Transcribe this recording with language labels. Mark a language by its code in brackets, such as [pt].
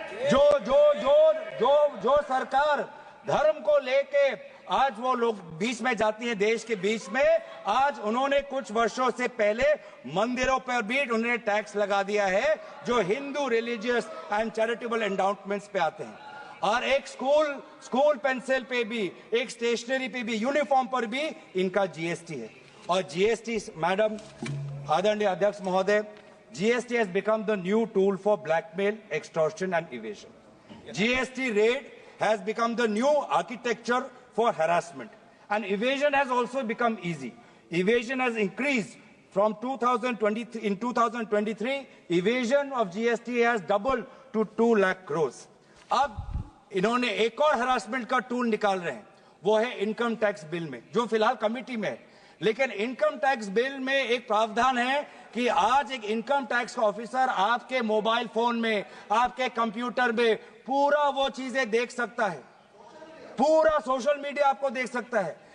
[hi] जो सरकार धर्म को लेके आज वो लोग बीच में जाती है, देश के बीच में, आज उन्होंने कुछ वर्षों से पहले मंदिरों पर भी उन्होंने टैक्स लगा दिया है जो Hindu religious and charitable endowments पे आते हैं। और एक स्कूल पेंसिल पे भी, एक स्टेशनरी पे भी, यूनिफॉर्म पर भी इनका जीएसटी है। और जीएसटी, मैडम आदरणीय अध्यक्ष महोदय, [en] GST has become the new tool for blackmail, extortion and evasion. GST rate has become the new architecture for harassment, and evasion has also become easy. Evasion has increased from 2023. In 2023, evasion of GST has doubled to 2 lakh crores. [hi] अब इन्होंने एक और harassment का tool निकाल रहे हैं, वो है इनकम टैक्स बिल में, जो फिलहाल कमिटी में है। लेकिन इनकम टैक्स बिल में एक प्रावधान है कि आज एक इनकम टैक्स का ऑफिसर आपके मोबाइल फोन में, आपके कंप्यूटर में पूरा वो चीजें देख सकता है, पूरा सोशल मीडिया आपको देख सकता है।